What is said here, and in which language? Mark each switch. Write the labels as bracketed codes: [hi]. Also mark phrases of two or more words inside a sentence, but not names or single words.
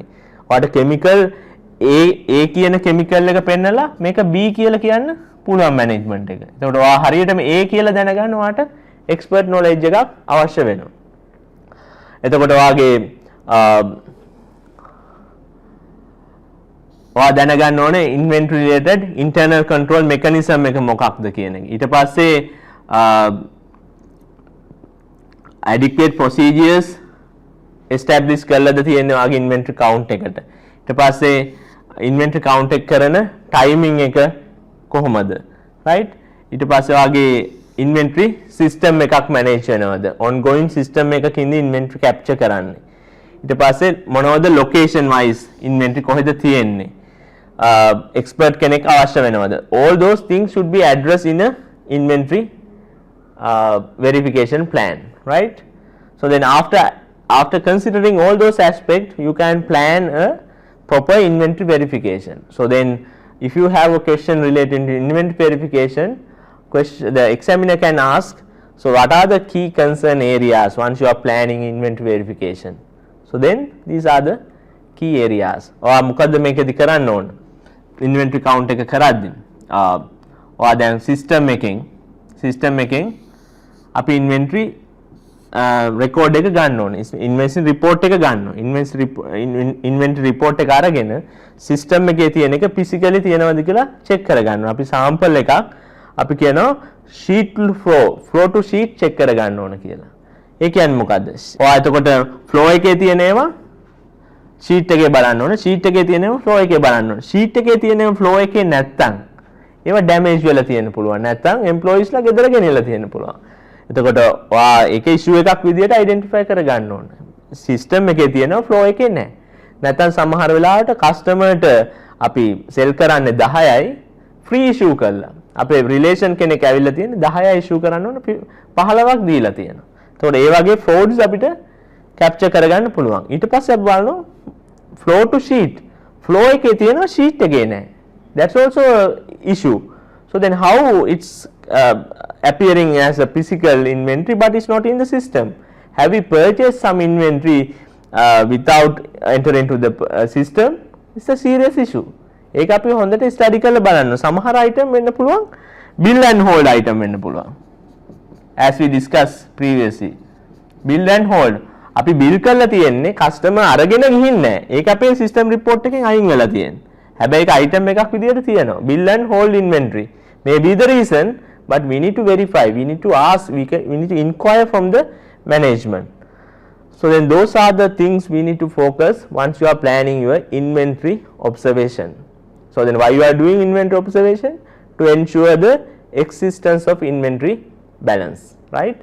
[si] ඔයාට chemical A කියන chemical එක පෙන්නලා මේක B කියලා කියන්න පුළුවන් management එක. එතකොට ඔයා හරියටම A කියලා දැනගන්න ඔයාට [en] expert knowledge [si] එකක් අවශ්‍ය වෙනවා. එතකොට ඔයාගේ ඔයා දැනගන්න ඕනේ [en] inventory related internal control mechanism [si] එක මොකක්ද කියන එක. ඊට පස්සේ [en] adequate procedures establish [si] කරලාද තියෙන්නේ ඔයාගේ [en] inventory count [si] එකට. ඊට පස්සේ [en] inventory count [si] එක කරන timing එක කොහොමද, right? ඊට පස්සේ ඔයාගේ [en] inventory system [si] එකක් manage වෙනවද, [en] ongoing system [si] එකකින්ද [en] inventory capture [si] කරන්නේ. ඊට පස්සේ මොනවද [en] location wise inventory [si] කොහෙද තියෙන්නේ, expert කෙනෙක් අවශ්‍ය වෙනවද. [en] All those things should be addressed in a inventory verification plan, right? So then after considering all those aspects, you can plan a proper inventory verification. So then if you have a question related to inventory verification, the examiner can ask, So what are the key concern areas once you are planning inventory verification? So then these are the key areas. [si] ඔයා මොකද්ද මේකෙදි කරන්න ඕන? [en] inventory count [si] එක කරද්දී ඔයා දැන් system එකෙන් අපි [en] inventory record [si] එක ගන්න ඕනේ. [en] inventory report [si] එක ගන්න ඕනේ. [en] inventory report [si] එක අරගෙන system එකේ තියෙන එක physically තියෙනවද කියලා check කරගන්න ඕනේ. අපි sample එකක් අපි කියනවා [en] sheet to flow to sheet check [si] කරගන්න ඕන කියලා. ඒ කියන්නේ මොකද්ද? ඔයා එතකොට flow එකේ තියෙන ඒවා sheet එකේ බලන්න ඕනේ. sheet එකේ තියෙන ඒවා flow එකේ බලන්න ඕනේ. sheet එකේ තියෙන ඒවා flow එකේ නැත්තම් ඒවා damage වෙලා තියෙන්න පුළුවන්. නැත්තම් employees ලා ගෙදර ගෙනියලා තියෙන්න පුළුවන්. එතකොට ඔයා ඒක issue එකක් විදියට identify කරගන්න ඕනේ. system එකේ තියෙනවා flow එකේ නැහැ. නැත්තම් සමහර වෙලාවට customer-ට අපි sell කරන්නේ 10යි [en] free issue [si] කරලා. අපේ රිලේෂන් කෙනෙක් ඇවිල්ලා තියෙන්නේ 10යි issue කරන්න ඕන 15ක් දීලා තියෙනවා. එතකොට ඒ වගේ frauds අපිට capture කරගන්න පුළුවන්. ඊට පස්සේ අපි බලනවා [en] flow to sheet. [si] flow එකේ තියෙනවා sheet එකේ නැහැ. [en] That's also a issue. So then how it's appearing as a physical inventory but it's not in the system? Have we purchased some inventory without entering into the system? It's a serious issue. [si] ඒක අපි හොඳට ස්ටඩි කරලා බලන්න. සමහර item වෙන්න පුළුවන් [en] bill and hold item [si] වෙන්න පුළුවන්. [en] As we discussed previously. bill and hold [si] අපි bill කරලා තියෙන්නේ customer අරගෙන ගිහින් නැහැ. ඒක අපේ system report එකෙන් අයින් වෙලා තියෙන්නේ. හැබැයි ඒක item එකක් විදියට තියෙනවා. [en] bill and hold inventory may be the reason but we need to verify, we need to ask, we need to inquire from the management. So then those are the things we need to focus once you are planning your inventory observation. So then why you are doing inventory observation? To ensure the existence of inventory balance, right?